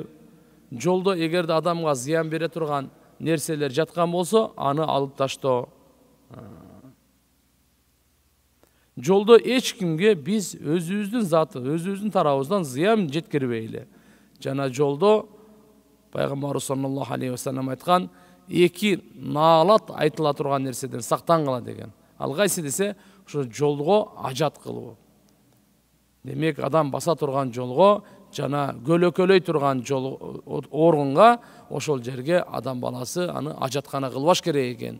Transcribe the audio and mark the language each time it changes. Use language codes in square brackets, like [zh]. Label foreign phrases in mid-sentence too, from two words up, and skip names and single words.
[ky] Жолдо эгерде адамга зыян бере турган нерселер жаткан болсо, аны алып таштоо. Жолдо эч кимге биз өзүбүздүн заты, өзүбүздүн тарабыбыздан зыян жеткирбейли. Жана жолдо пайгамбарыбыз [ar] صلى الله عليه وسلم [ky] айткан, эки наалат айтыла турган нерседен сактангыла деген. Ал кайсы десе, ошо жолго ажат кылуу. Демек, адам баса турган жолго жана көлөкөлөй турган жол орунга, ошол жерге адам баласы аны ажаткана кылбаш керек экен.